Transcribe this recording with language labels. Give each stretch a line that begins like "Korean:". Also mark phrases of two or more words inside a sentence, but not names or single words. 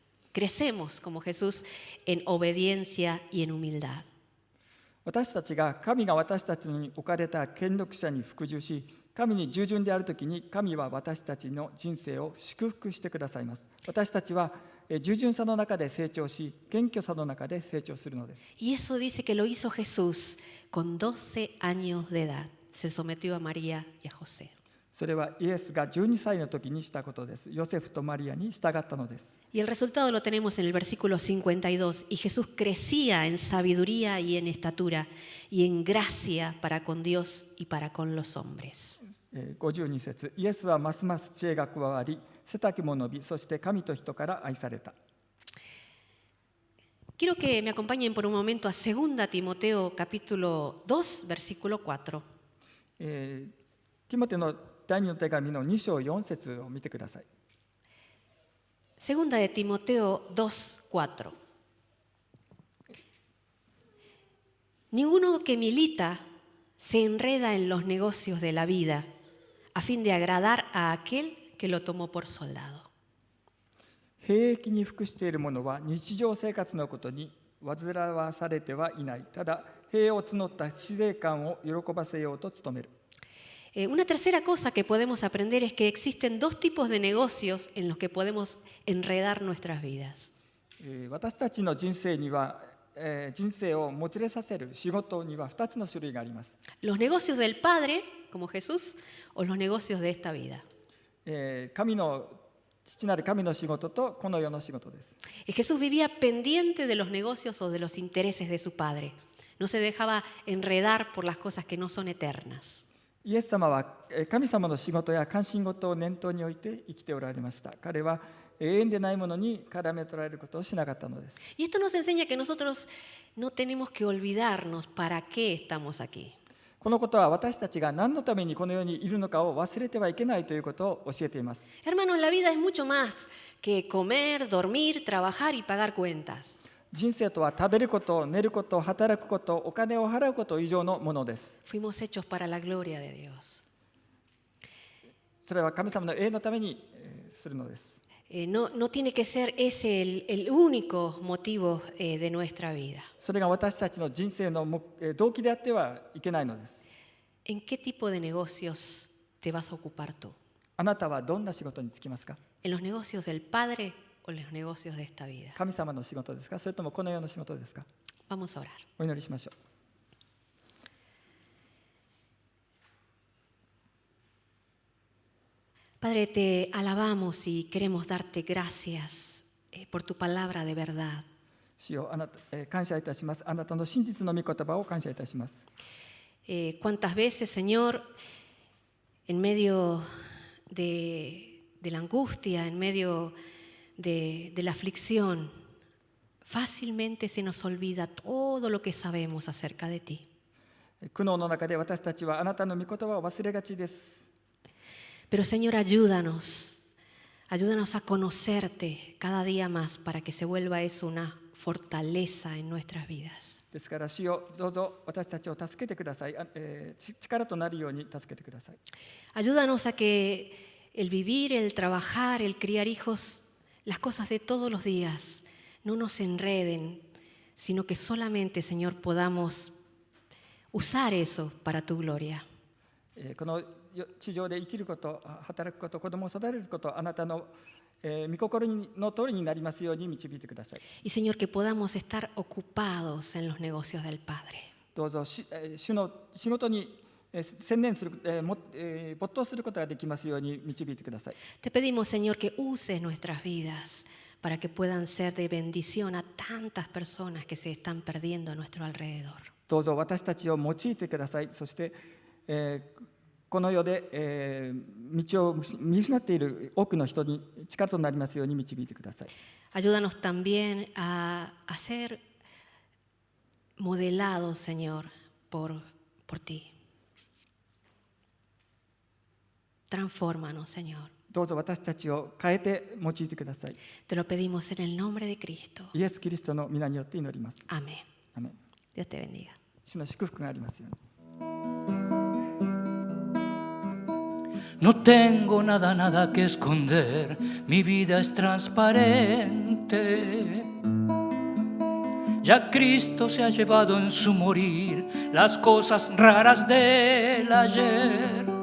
Spanish: Crecemos como Jesús en obediencia y en humildad.
Japanese: 私たちが神が私たちに置かれた権力者に服従し、神に従順であるときに、神は私たちの人生を祝福してくださいます。私たちは従順さの中で成長し、謙虚さの中で成長するのです。
Spanish: Y eso dice que lo hizo Jesús con 12 años de edad. Se sometió a María y a José.
Japanese: それはイエスが12歳の時にしたことです。ヨセフとマリアに従ったのです。
Spanish: Y el resultado lo tenemos en el versículo 52. Y Jesús crecía en sabiduría y en estatura y en gracia para con Dios y para con los hombres.
Japanese: 52 節、イエスはますます知恵が加わり、背丈も伸び、そして神と人から愛された。
Spanish: Quiero que me acompañen por un momento a 2 Timoteo capítulo 2, versículo 4.
Japanese: ティモテの第2の手紙の2章4節を見てください。
Spanish: Segunda de Timoteo 2:4. Ninguno que milita se enreda en los negocios de la vida a fin de agradar a aquel que lo tomó por soldado.
Japanese: 兵役に服している者は日常生活のことに煩わされてはいない。ただ兵を募った司令官を喜ばせようと努める。
Spanish: Una tercera cosa que podemos aprender es que existen dos tipos de negocios en los que podemos enredar nuestras vidas.
Japanese: 私たちの人生には、人生をもつれさせる仕事には2つの種類があります。
Spanish: Los negocios del Padre, como Jesús, o los negocios de esta vida.
Japanese: 父なる神の仕事とこの世の仕事です。
Spanish: Jesús vivía pendiente de los negocios o de los intereses de su Padre. No se dejaba enredar por las cosas que no son eternas.
Japanese: イエス様は神様の仕事や関心事を念頭に置いて生きておられました。彼は永遠でないものに絡め取られることをしなかったのです。
Spanish: Y esto nos enseña que nosotros no tenemos que olvidarnos para qué estamos aquí.
Japanese: このことは私たちが何のためにこの世にいるのかを忘れてはいけないということを教えています。
Spanish: Hermanos, la vida es mucho más que comer, dormir, trabajar y pagar cuentas.
Japanese: 人生とは食べること、寝ること、働くこと、お金を払うこと以上のものです。
Spanish: Fuimos hechos para la gloria de Dios.
Japanese: それは神様の永遠のためにするのです。
Spanish: No tiene que ser ese el único motivo de nuestra vida.
Japanese: それが私たちの人生の動機であってはいけないのです。
Spanish: ¿En qué tipo de negocios te vas a ocupar tú?
Japanese: あなたはどんな仕事に就きますか？
Spanish: ¿En los negocios del Padre o en los negocios de esta vida?
Japanese: 神様の仕事ですか？それともこの世の仕事ですか？
Spanish: Vamos a orar.
Japanese: お祈りしましょう。
Spanish: Padre, te alabamos y queremos darte gracias por tu palabra de verdad.
Japanese: 主よ、感謝いたします。あなたの真実の御言葉を感謝いたします。
Spanish: ¿Cuántas veces, Señor, en medio de la angustia, en medio de la aflicción, fácilmente se nos olvida todo lo que sabemos acerca de ti?
Japanese: 苦悩の中で私たちはあなたの御言葉を忘れがちです。
Spanish: Pero Señor, ayúdanos a conocerte cada día más para que se vuelva eso una fortaleza en nuestras vidas.
Japanese: ですから主よ、どうぞ私たちを助けてください。力となるように助けてください。
Spanish: Ayúdanos a que el vivir, el trabajar, el criar hijos, las cosas de todos los días, no nos enreden, sino que solamente, Señor, podamos usar eso para tu gloria.
Japanese: この地上で生きること、働くこと、子供を育てること、あなたの御心の通りになりますように導いてください。
Spanish: Y Señor, que podamos estar ocupados en los negocios del Padre.
Japanese: どうぞ主の仕事に専念する、没頭することができますように導いてください。
Spanish: Te pedimos, Señor, que uses nuestras vidas para que puedan ser de bendición a tantas personas que se están perdiendo a nuestro alrededor.
Japanese: どうぞ私たちを用いてください。そして、この世で、道を見失っている多くの人に力となりますように導いてください。
Spanish: Ayúdanos también a ser modelados, Señor, por ti. Transfórmanos, Señor.
Japanese: どうぞ私たちを変えて用いてください。
Spanish: Te lo pedimos en el nombre de Cristo.
Japanese: イエス・キリストの皆によって祈ります。
Spanish: Amén.
Japanese: アメン。
Spanish: Dios te bendiga.
Japanese: 主の祝福がありますように。
Spanish: No tengo nada que esconder, mi vida es transparente. Ya Cristo se ha llevado en su morir las cosas raras del ayer.